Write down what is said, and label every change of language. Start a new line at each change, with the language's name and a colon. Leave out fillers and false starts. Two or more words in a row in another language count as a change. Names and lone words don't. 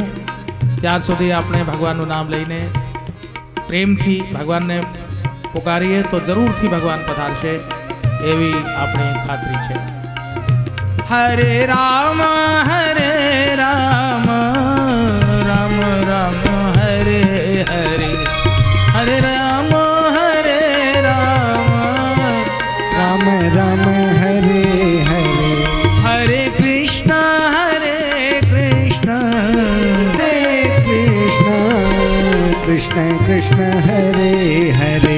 Gujarati: ત્યાર સુધી આપણે ભગવાનનું નામ લઈને પ્રેમથી ભગવાનને પુકારીએ તો જરૂરથી ભગવાન પધારશે એવી આપણી ખાતરી છે।
Sanskrit: हरे राम राम राम हरे हरे, हरे राम राम राम हरे हरे, हरे कृष्ण कृष्ण कृष्ण हरे हरे,